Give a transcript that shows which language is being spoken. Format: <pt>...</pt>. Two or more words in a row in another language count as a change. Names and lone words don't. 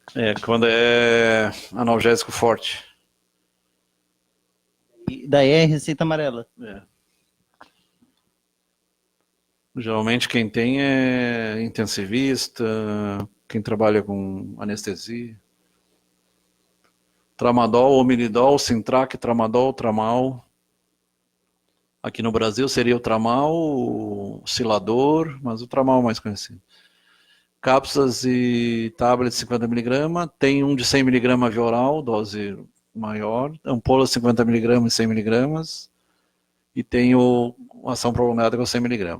<pt>Quando é analgésico forte. E daí é receita amarela? Geralmente quem tem é intensivista, quem trabalha com anestesia. Tramadol, omilidol, Sintrac, tramadol, tramal. Aqui no Brasil seria o tramal, o silador, mas o tramal é o mais conhecido. Cápsulas e tablets de 50 mg, tem um de 100 mg via oral, dose maior, ampola 50 mg e 100 mg, e tem a ação prolongada com 100 mg.</pt>